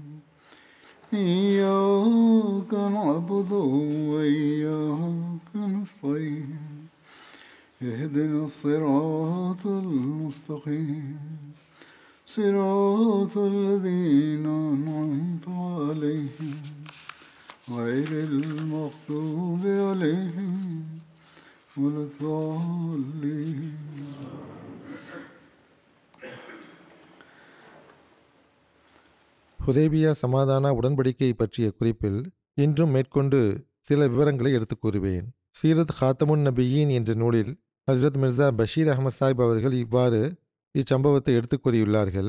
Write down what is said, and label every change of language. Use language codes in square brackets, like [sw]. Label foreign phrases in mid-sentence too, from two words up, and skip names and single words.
[ar] إياك نعبد وإياك نستعين اهدنا الصراط المستقيم صراط الذين أنعمت عليهم غير المغضوب عليهم ولا الضالين. [ta] ஹுதைபியா சமாதான உடன்படிக்கை பற்றிய குறிப்பில் இன்றும் மேற்கொண்டு சில விவரங்களை எடுத்துக் கூறுவேன். சீரத் ஹாத்தமுன் நபியின் என்ற நூலில் ஹஸ்ரத் மிர்சா பஷீர் அஹமத் சாஹிப் அவர்கள் இவ்வாறு இச்சம்பவத்தை எடுத்துக் கூறியுள்ளார்கள்.